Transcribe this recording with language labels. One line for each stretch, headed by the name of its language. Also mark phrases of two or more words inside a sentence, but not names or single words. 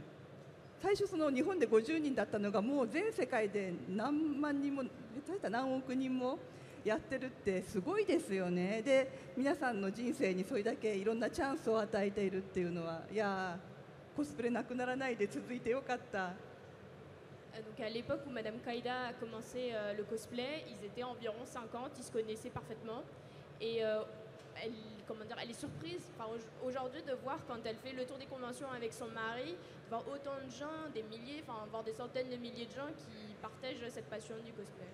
Japanese: 最初その日本で50人だったのがもう全世界で何万人も下手したら何億人もやってるってすごいですよね。で皆さんの人生にそれだけいろんなチャンスを与えているっていうのは、いやコスプレなくならないで続いてよかった。
French: Donc à l'époque où Madame Kaida a commencé le cosplay, ils étaient environ 50, ils se connaissaient parfaitement. Et elle est surprise aujourd'hui de voir quand elle fait le tour des conventions avec son mari, de voir autant de gens, des milliers, voir des centaines de milliers de gens qui partagent cette passion du cosplay.